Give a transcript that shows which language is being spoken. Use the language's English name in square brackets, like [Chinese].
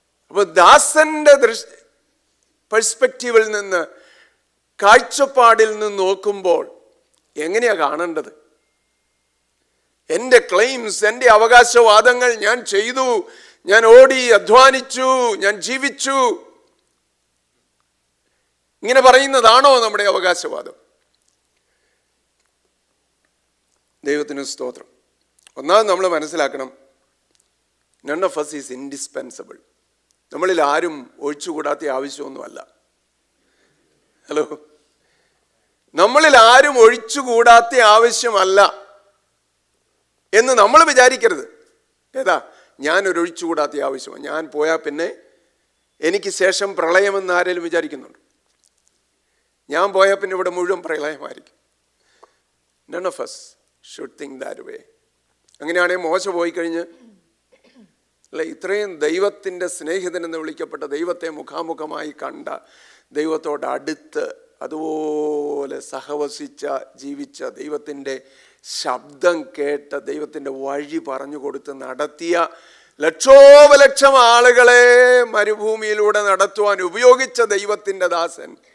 [Malayalam] അപ്പോൾ ദാസന്റെ പെർസ്പെക്റ്റീവിൽ നിന്ന്, കാഴ്ചപ്പാടിൽ നിന്ന് നോക്കുമ്പോൾ എങ്ങനെയാ കാണേണ്ടത്? എൻ്റെ ക്ലെയിംസ്, എൻ്റെ അവകാശവാദങ്ങൾ, ഞാൻ ചെയ്തു, ഞാൻ ഓടി, അധ്വാനിച്ചു, ഞാൻ ജീവിച്ചു, ഇങ്ങനെ പറയുന്നതാണോ നമ്മുടെ അവകാശവാദം? ദൈവത്തിന് സ്തോത്രം. ഒന്നാമത് നമ്മൾ മനസ്സിലാക്കണം, [English] none of us is indispensable. [Malayalam] നമ്മളിൽ ആരും ഒഴിച്ചുകൂടാത്ത ആവശ്യമൊന്നുമല്ല. ഹലോ, നമ്മളിൽ ആരും ഒഴിച്ചുകൂടാത്ത ആവശ്യമല്ല എന്ന് നമ്മൾ വിചാരിക്കരുത്. ഏതാ, ഞാനൊരു ഒഴിച്ചുകൂടാത്ത ആവശ്യമാണ്, ഞാൻ പോയാൽ പിന്നെ എനിക്ക് ശേഷം പ്രളയമെന്ന് ആരെങ്കിലും വിചാരിക്കുന്നുണ്ട്? ഞാൻ പോയാൽ പിന്നെ ഇവിടെ മുഴുവൻ പ്രളയമായിരിക്കും. [English] None of us should think that way. [Malayalam] അങ്ങനെയാണെങ്കിൽ മോശ പോയി കഴിഞ്ഞ് അല്ല, ഇത്രയും ദൈവത്തിൻ്റെ സ്നേഹിതനെന്ന് വിളിക്കപ്പെട്ട ദൈവത്തെ മുഖാമുഖമായി കണ്ട, ദൈവത്തോട് അടുത്ത് അതുപോലെ സഹവസിച്ച, ജീവിച്ച, ദൈവത്തിൻ്റെ ശബ്ദം കേട്ട, ദൈവത്തിൻ്റെ വഴി പറഞ്ഞു കൊടുത്ത് നടത്തിയ ലക്ഷോപലക്ഷം ആളുകളെ മരുഭൂമിയിലൂടെ നടത്തുവാൻ ഉപയോഗിച്ച ദൈവത്തിൻ്റെ ദാസൻ